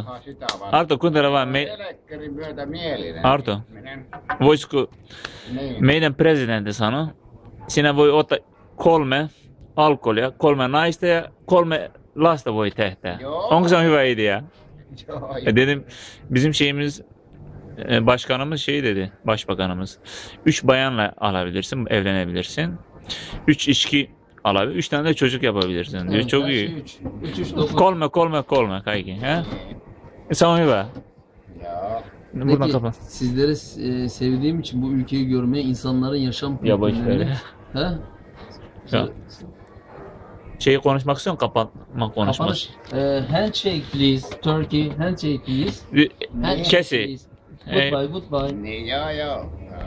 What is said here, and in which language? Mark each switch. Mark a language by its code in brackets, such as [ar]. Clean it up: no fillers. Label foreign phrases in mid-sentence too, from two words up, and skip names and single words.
[fi] pahaa sitä vaan. Arto, kuuntele vain. Telekkärin myötä mielinen Arto. ihminen. Voisiko Niin. meidän presidentti sanoi, sinä voi ottaa 3 alkoholia, 3 naista ja 3 lasta voi tehdä. Joo. Onko se hyvä idea? Joo, [tr] Dedim bizim şeyimiz başkanımız şey dedi, başbakanımız. 3 bayanla alabilirsin, evlenebilirsin. 3 içki alabilir. 3 tane de çocuk yapabilirsin diyor. Çok iyi. 3 9. [fi] Kolme kayki. [tr] He? Sen iyi be. Joo. Buradan Peki, kapat. sizleri sevdiğim için bu ülkeyi görmeye, insanların yaşam Ya boş kültürlerini... ver. He? Ya. Şeyi konuşmak istiyorsun, kapatma konuşması. Kapanış. [en] Handshake please. Turkey. Handshake please. Handshake Kesi. please. Goodbye, goodbye. [fi] Niin joo joo.